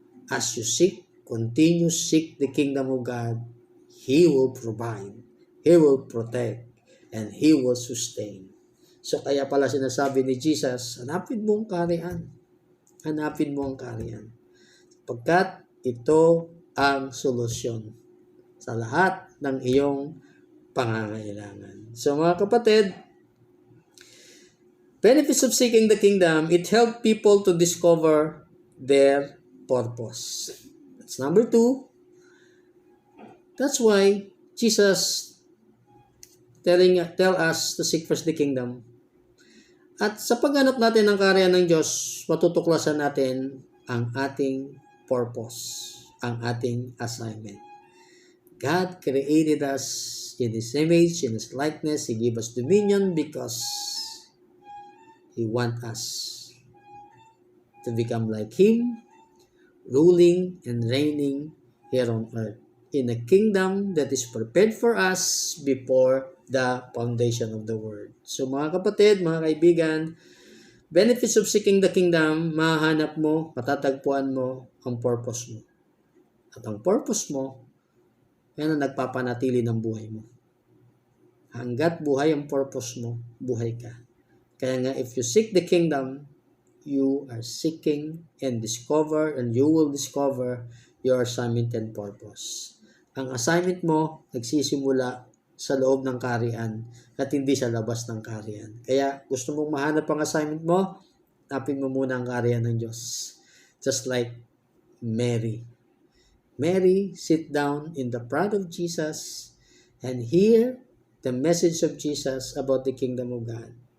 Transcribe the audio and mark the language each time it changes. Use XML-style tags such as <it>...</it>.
<en>As you continue seek the kingdom of God, He will provide, He will protect, and He will sustain.</en> <tl>So kaya pala sinasabi ni Jesus, hanapin mo ang kaharian. Hanapin mo ang kaharian. Pagkat ito ang solusyon sa lahat ng iyong pangangailangan.</tl> <en>So</en> <tl>mga kapatid,</tl> <en>benefits of seeking the kingdom, it helps people to discover their purpose. That's number 2. That's why Jesus tell us to seek first the kingdom.</en> <tl>At sa paghanap natin ng kaharian ng Diyos, matutuklasan natin ang ating purpose, ang ating assignment.</tl> <en>God created us in His image, in His likeness. He gave us dominion because He wants us to become like Him, ruling and reigning here on earth in a kingdom that is prepared for us before the foundation of the world.</en> <tl>So mga kapatid, mga kaibigan,</tl> <en>benefits of seeking the kingdom,</en> <tl>mahanap mo, matatagpuan mo ang purpose mo. At ang purpose mo, yan ang nagpapanatili ng buhay mo. Hanggat buhay ang purpose mo, buhay ka. Kaya nga,</tl> <en>if you seek the kingdom, you are seeking and you will discover your assignment and purpose.</en> <tl>Ang assignment mo, nagsisimula sa loob ng kaharian at hindi sa labas ng kaharian. Kaya gusto mong mahanap ang assignment mo, hanapin mo muna ang kaharian ng Diyos.</tl> <en>Just like Mary. Mary sit down in the front of Jesus and hear the message of Jesus about the kingdom of God.</en>